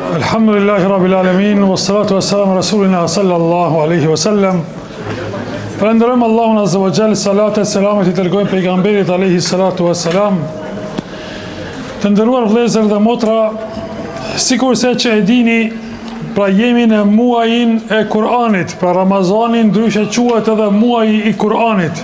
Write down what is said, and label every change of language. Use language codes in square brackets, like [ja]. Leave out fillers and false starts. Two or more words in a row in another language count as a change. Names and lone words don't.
[ar] الحمد لله رب العالمين، والصلاة والسلام رسولنا صلى الله عليه وسلم. [sq] Falenderojmë Allahun [ar] عز وجل, [sq] salatet, selamet I dërgojmë pejgamberit [ar] عليه الصلاة والسلام. [sq] Të nderuar vëllezër dhe motra, sikurse që e dini, pra jemi në muajin e Kur'anit, pra Ramazanin ndryshe quhet edhe muaji I Kur'anit.